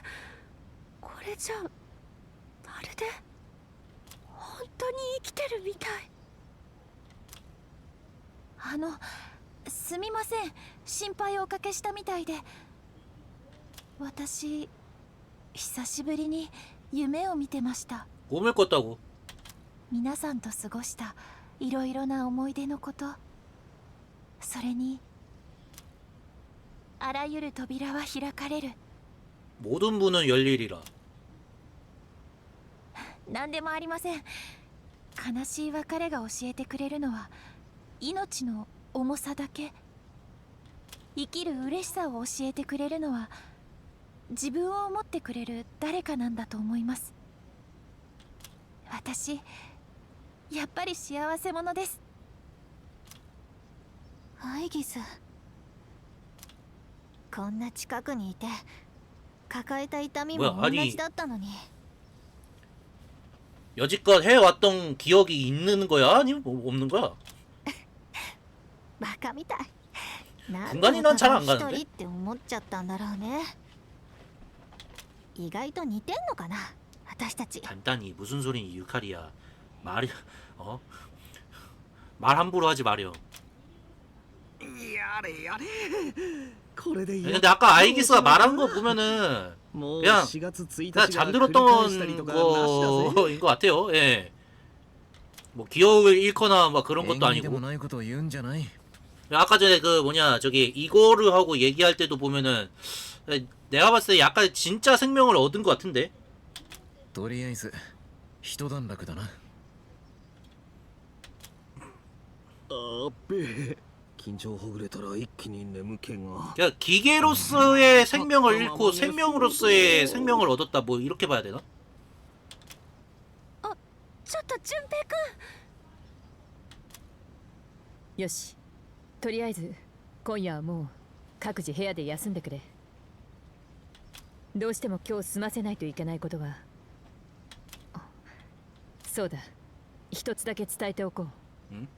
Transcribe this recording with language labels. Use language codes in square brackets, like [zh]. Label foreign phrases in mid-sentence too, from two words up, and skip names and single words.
[ja] これじゃまるで本当に生きてるみたい。すみません、心配をおかけしたみたいで。私久しぶりに夢を見てました。 [ko] 몸을 껐다고. [ja] 皆さんと過ごしたいろいろな思い出のこと、それにあらゆる扉は開かれる。 [ko] 모든 문은 열리리라. [ja] 何でもありません。悲しい別れが教えてくれるのは命の重さだけ。生きる嬉しさを教えてくれるのは自分を思ってくれる誰かなんだと思います。私やっぱり幸せ者です。アイギス、こんな近くにいて抱えた痛みも同じだったのに。 [ko] 여지껏 해왔던 기억이 있는 거야? 아니면 뭐 없는 거야? [ja] バカみたい。 [ko] 분간이 난 잘 안 가는데? [ja] 一人って思っちゃったんだろうね。意外と似てんのかな、私たち。 [ko] 단단히 무슨 소리니 유칼이야. 말이 말 함부로 하지 마렴. [ja] やれやれ。これで。 [ko] 근데 아까 아이기스가 말한 거 보면은 그냥 잠들었던 거인 것 같아요. 예. 뭐 기억을 잃거나 막 그런 것도 아니고. 아까 전에 그 뭐냐 저기 이거를 하고 얘기할 때도 보면은 내가 봤을 때 약간 진짜 생명을 얻은 것 같은데. [ja] とりあえず一段落だな。あっべ。 긴장ほぐれたら一気に眠気が。 [ko] 그러니까 기계로서의 생명을 잃고 생명으로서의 생명을 얻었다 뭐 이렇게 봐야 되나? [ja] あ、ちょっと純平君。よし、とりあえず今夜はもう各自部屋で休んでくれ。どうしても今日済ませないといけないことが。そうだ、一つだけ伝えておこう。